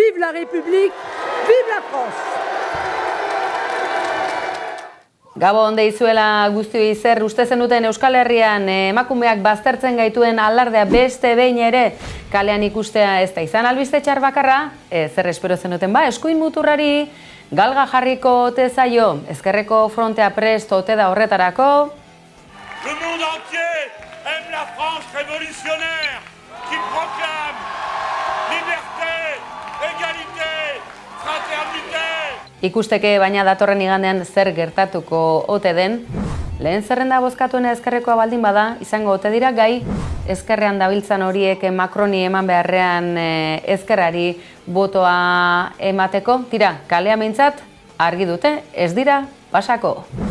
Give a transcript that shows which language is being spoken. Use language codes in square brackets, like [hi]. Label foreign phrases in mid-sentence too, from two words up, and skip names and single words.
[fr] la République, vive la France! [eu] Gabon deizuela guztioi zer uste zenuten Euskal Herrian emakumeak baztertzen gaituen alardea beste behin ere kalean ikustea ez da izan albiste txar bakarra, zer espero zenuten eskuin muturrari galga jarriko ote zaio, ezkerreko frontea prest ote da horretarako. [fr] Le monde entier aime la France révolutionnaire qui proclame liberté, égalité, fraternité. [eu] Ikusteke baina datorren igandean zer gertatuko ote den. Lehen zerrenda bozkatuena ezkerrekoa baldin bada, izango ote dira gai ezkerrean dabiltzan horiek Macroni eman beharrean ezkerrari botoa emateko. Tira, kalea behintzat argi dute, ez dira pasako.